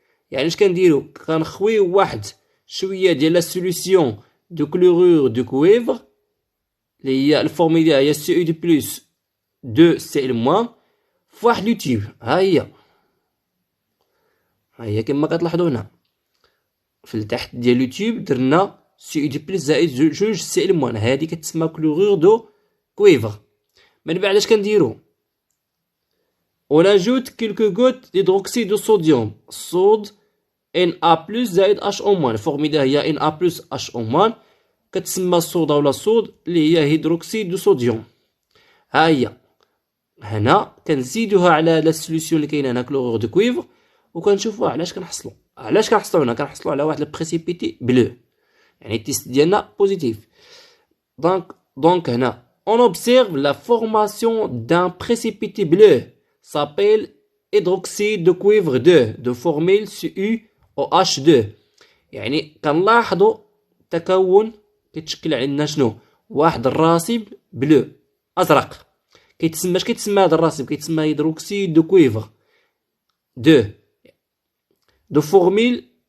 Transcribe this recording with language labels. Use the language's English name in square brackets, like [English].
[Arabic] يعني اش كنديروا؟ كنخويو واحد شويه ديال لا سوليسيون دو كلورور دو كويفر اللي هي الفورمي ديالها هي CU+ 2Cl- في واحد لو تيوب. ها هي كما كتلاحظوا هنا في التحت ديال لو تيوب درنا CU+ زائد 2Cl-. هذه كتسمى كلورور دو كويفر. من بعد اش كنديروا؟ [French] on ajoute quelques gouttes d'hydroxyde de sodium [Arabic] الصود Na+ زائد HO-. الفورمي ديالها هي Na+ HO-. كتسمى الصودا ولا الصود اللي هي هيدروكسيد دو صوديوم. ها هي هنا كنزيدوها على لا سوليسيون اللي كاينه هنا كلورور دو كويفر، وكنشوفوا علاش كنحصلوا هنا كنحصلوا على واحد البريسيبيتي بلو، يعني التيست ديالنا بوزيتيف. [French] دونك هنا on observe la formation d'un précipité bleu s'appelle hydroxyde de cuivre 2 de formule CuOH2. [Arabic] يعني كنلاحظوا تكون كيتشكل عندنا شنو؟ واحد الراسب بلو ازرق كيتسمى اش كيتسمى هذا الراسب؟ كيتسمى هيدروكسيد دو كويفر دو فورميل.